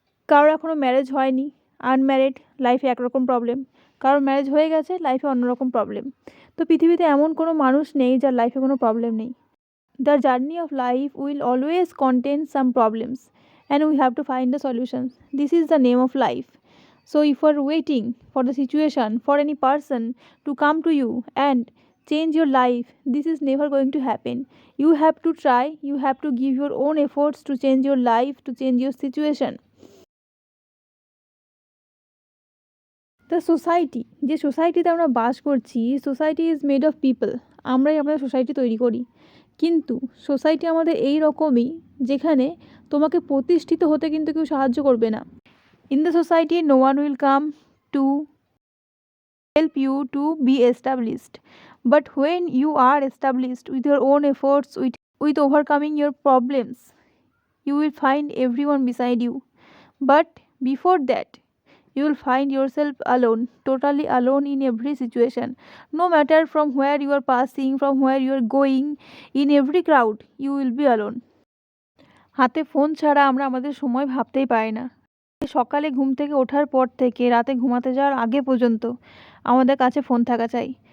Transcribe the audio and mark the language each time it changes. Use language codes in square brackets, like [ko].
[bn] কারোর এখনও ম্যারেজ হয়নি, আনম্যারিড, লাইফে একরকম প্রবলেম। কারোর ম্যারেজ হয়ে গেছে, লাইফে অন্যরকম প্রবলেম। তো পৃথিবীতে এমন কোনো মানুষ নেই যার লাইফে কোনো প্রবলেম নেই। [en] The journey of life will always contain some problems, and we have to find the solutions. This is the name of life. So if you are waiting for the situation, for any person to come to you and change your life, this is never going to happen. You have to try, you have to give your own efforts to change your life, to change your situation. The society, [bn] যে সোসাইটিতে আমরা বাস করছি, [en] Society is made of people. [bn] আমরাই আমাদের society তৈরি করি। কিন্তু society আমাদের এই রকমই, যেখানে তোমাকে প্রতিষ্ঠিত হতে কিন্তু কেউ সাহায্য করবে না। [en] In the society no one will come to help you to be established. But when you are established with your own efforts, with overcoming your problems, you will find everyone beside you. But before that, you will find yourself alone, totally alone in every situation. No matter from where you are passing, from where you are going, in every crowd, you will be alone. [bn] হাতে phone ছাড়া আমরা আমাদের সময় ভাবতেই পারি না। সকালে ঘুম থেকে ওঠার পর থেকে রাতে ঘুমাতে যাওয়ার আগে পর্যন্ত আমাদের কাছে ফোন থাকা চাই।